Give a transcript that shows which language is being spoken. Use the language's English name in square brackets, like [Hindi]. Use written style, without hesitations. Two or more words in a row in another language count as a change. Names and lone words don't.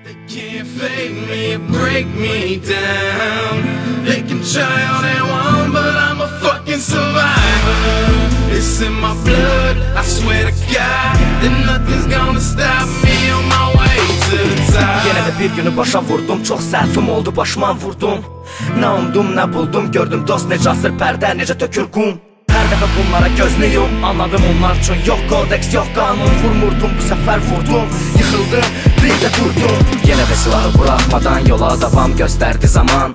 [English] can't fake me or break me down. They can try all they want, but I'm a fucking survivor. It's in my blood, I swear to God, that nothing's gonna stop me on my way to the top. [Azerbaijani] Yenə də bir günü başa vurdum, çox səhvim oldu, başıma vurdum. Nə umdum, nə buldum, gördüm dost necə asır pərdə, necə tökür qum. Hər dəfə bunlara gözlüyüm, anladım onlar üçün yox kodeks, yox qanun. Vurmurdum, bu səfər vurdum, yıxıldım, bir də durdum. Yenə də silahı buraxmadan yola davam göstərdi zaman.